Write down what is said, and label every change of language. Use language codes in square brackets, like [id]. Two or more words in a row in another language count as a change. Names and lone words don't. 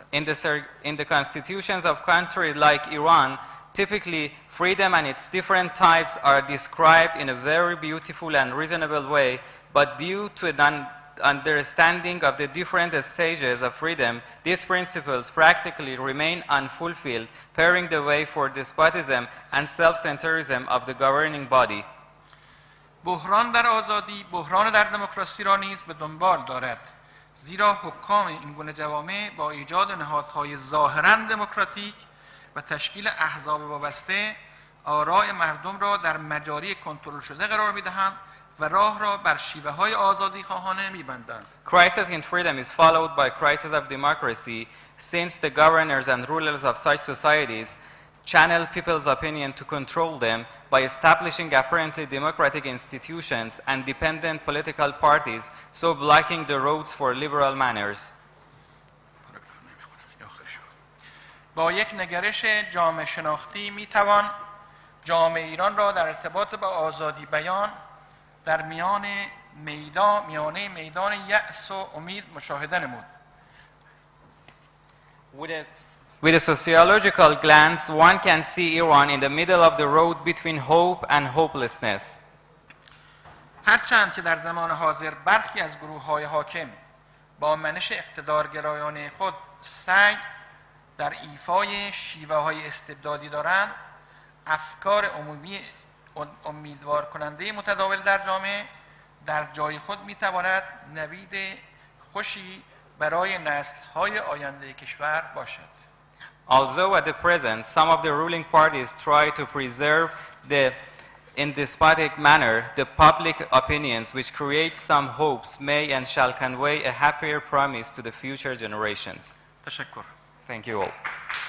[en] In the constitutions of countries like Iran, typically freedom and its different types are described in a very beautiful and reasonable way, but due to an understanding of the different stages of freedom, these principles practically remain unfulfilled, paving the way for despotism and self-centerism of the governing body. [fa] بحران در آزادی، بحران در دموکراسی را نیز به دنبال دارد، زیرا حکام این گونه جوامع با ایجاد نهادهای ظاهراً دموکراتیک و تشکیل احزاب وابسته آراء مردم را در مجاری کنترل شده قرار می‌دهند و راه را بر شیوه‌های آزادی خواهانه می‌بندند. [en] Crisis in freedom is followed by crisis of democracy, since the governors and rulers of such societies channel people's opinion to control them by establishing apparently democratic institutions and dependent political parties, so blocking the roads for liberal manners. [fa] با یک نگرش جامعه شناختی میتوان جامعه ایران را در ارتباط با آزادی بیان در میانه میدان یأس و امید مشاهده نمود. [en] With a sociological glance, one can see Iran in the middle of the road between hope and hopelessness. [fa] هرچند که در زمان حاضر برخی از گروه‌های حاکم با منش اقتدارگرایانه خود سعی در ایفای شیوه‌های استبدادی دارند، افکار عمومی امیدوار کننده متداول در جامعه در جای خود می‌تواند نوید خوشی برای نسل‌های آینده کشور باشد. [en] Although at the present some of the ruling parties try to preserve in despotic manner the public opinions which create some hopes may and shall convey a happier promise to the future generations. [fa] تشکر. [en] Thank you all.